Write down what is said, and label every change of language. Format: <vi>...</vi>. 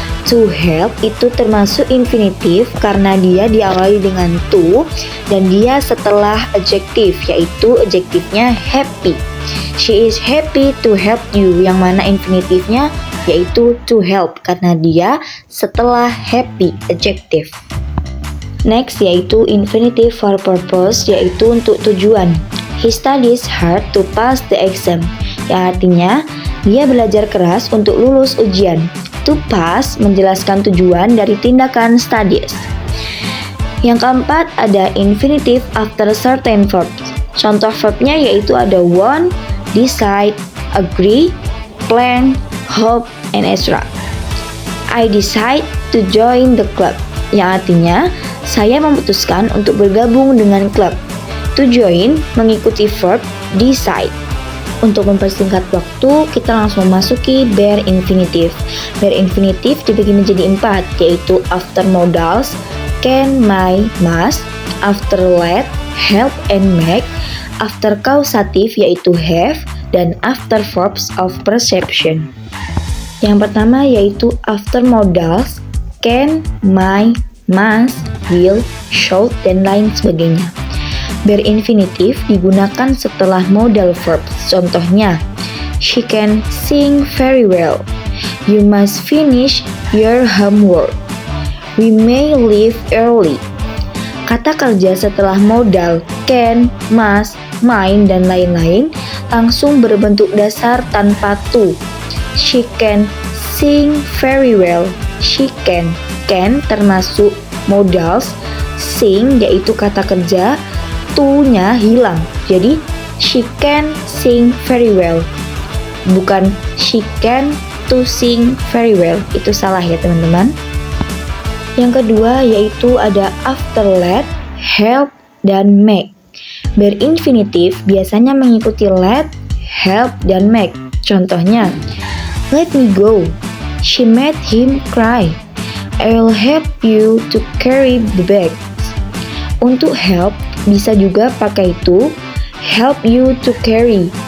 <id>To help itu termasuk infinitif karena dia diawali dengan to dan dia setelah adjektif, yaitu adjektifnya happy.</id> <en>She is happy to help you,</en> <id>yang mana infinitifnya yaitu to help karena dia setelah happy adjektif. Next yaitu</id> <en>infinitive for purpose,</en> <id>yaitu untuk tujuan.</id> <en>He studies hard to pass the exam.</en> <id>Ya, artinya dia belajar keras untuk lulus ujian. To pass menjelaskan tujuan dari tindakan studies. Yang keempat ada infinitive after certain verbs. Contoh verbnya yaitu ada want, decide, agree, plan, hope, and etc.</id> <en>I decide to join the club.</en> <id>Yang artinya saya memutuskan untuk bergabung dengan klub. To join mengikuti verb decide. Untuk mempersingkat waktu, kita langsung memasuki bare infinitive. Bare infinitive dibagi menjadi 4, yaitu after modals, can, may, must, after let, help, and make, after causative yaitu have, dan after verbs of perception. Yang pertama yaitu after modals, can, may, must, will, should, dan lain sebagainya. Bare infinitive digunakan setelah modal verbs. Contohnya,</id> <en>she can sing very well. You must finish your homework. We may leave early.</en> <id>Kata kerja setelah modal can, must, might, dan lain-lain langsung berbentuk dasar tanpa to.</id> <en>She can sing very well. She can termasuk modals, sing</en> <id>yaitu kata kerja, to-nya hilang. Jadi</id> <en>she can sing very well.</en> <id>Bukan</id> <en>she can to sing very well.</en> <id>Itu salah ya teman-teman. Yang kedua yaitu ada after let, help, dan make. Bare infinitive biasanya mengikuti let, help, dan make. Contohnya,</id> <en>let me go. She made him cry. I'll help you to carry the bag.</en> <id>Untuk help bisa juga pakai to,</id> <en>help you to carry.</en>